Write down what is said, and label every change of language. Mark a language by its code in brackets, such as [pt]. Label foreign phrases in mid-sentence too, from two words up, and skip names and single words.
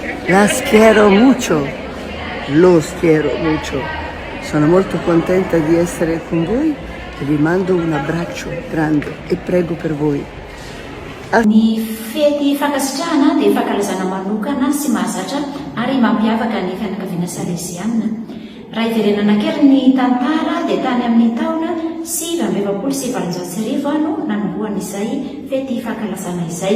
[es] Las quiero mucho, los quiero mucho. [it] Sono molto contenta di essere con voi e vi mando un abbraccio grande e prego per voi. [mg] Ny fety fankasitrahana dia fankalazana manokana sy mahazatra ary mampiavaka ny fianakaviana salesianina. Raha iverenana kely ny tantara dia tany amin'ny taona 1970 no nanombohan'izay fety fankalazana izay.